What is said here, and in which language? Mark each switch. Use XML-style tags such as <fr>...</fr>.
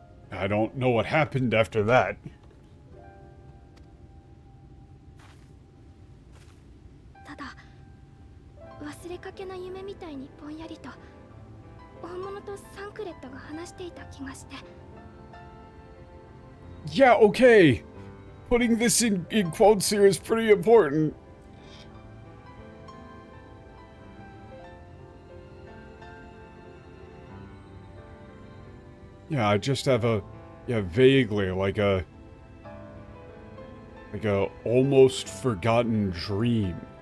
<en>I don't know what happened after that.</en> <ja>ただ忘れかけの夢みたいにぼんやりと大物とサンクレットが話していた気がして。</ja> <en>Yeah, okay. Putting this in quotes here is pretty important. Yeah, I just have a, vaguely, like a almost forgotten dream.</en>